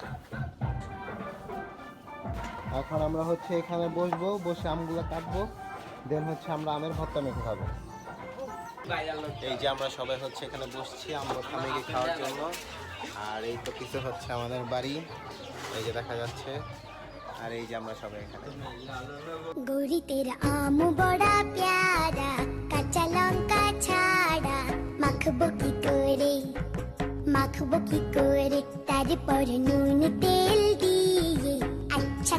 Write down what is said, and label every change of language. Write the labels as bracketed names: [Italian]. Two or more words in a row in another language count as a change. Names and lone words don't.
[Bangla] এখন আমরা হচ্ছে এখানে বসবো, বসে আমগুলো কাটবো, দেন হচ্ছে আমরা আমের ভর্তা মেখে খাবো। এই যে আমরা সবাই হচ্ছে এখানে বসছি আম ভর্তা মেখে খাওয়ার জন্য। আর এই তো কিছু হচ্ছে আমাদের বাড়ি, এই যে দেখা যাচ্ছে। আর এই যে আমরা সবাই এখানে। [Hindi] गोरी तेरा आम बड़ा प्यारा [Bangla] কাঁচা লঙ্কা ছাড়া মাখবো কী করে তার পর নুন তেল দিয়ে